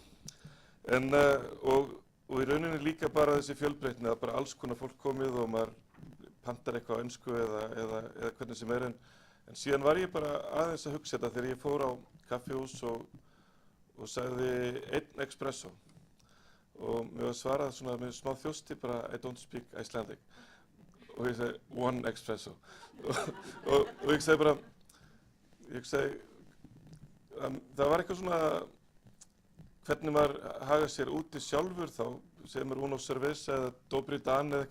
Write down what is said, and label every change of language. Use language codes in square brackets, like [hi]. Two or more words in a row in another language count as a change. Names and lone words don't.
[is] Og í rauninni líka bara þessi fjölbreytni að bara alls konar fólk komið og maður pantar eitthvað á ensku eða hvernig sem er en síðan var ég bara aðeins að hugsa þetta þegar ég fór á kaffihús og sagði 1 espresso og mér var svarað svona með smá þjósti bara [en] I don't speak Icelandic [is] og ég segi 1 espresso og ég segi bara það var eitthvað svona hvernig maður haga sér úti sjálfur þá, segir maður [es] uno cerveza [is] eða [hr] dobri dan [is] eða